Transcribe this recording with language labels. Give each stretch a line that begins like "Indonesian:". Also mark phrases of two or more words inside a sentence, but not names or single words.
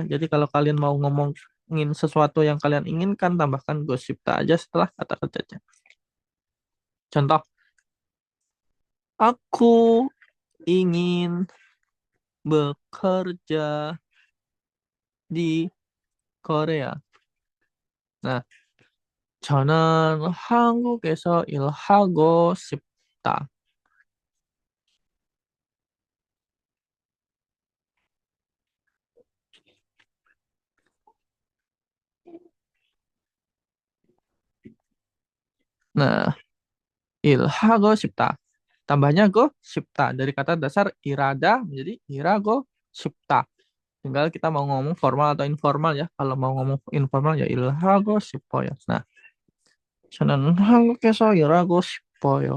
Indonesian: Jadi kalau kalian mau ngomongin sesuatu yang kalian inginkan, tambahkan gosipta aja setelah kata kerjanya. Contoh, aku ingin bekerja di Korea. Nah,
Korean: 저는 한국에서 일하고 싶다. Nah, 일하고 싶다.
Indonesian: Tambahnya
Korean: 고 싶다.
Indonesian: Dari kata dasar irada menjadi
Korean: 일하고 싶다.
Indonesian: Tinggal kita mau ngomong formal atau informal ya. Kalau mau ngomong informal ya
Korean: 일하고 싶어요.
Indonesian: Nah,
Korean: 저는 한국에서 일하고 싶어요.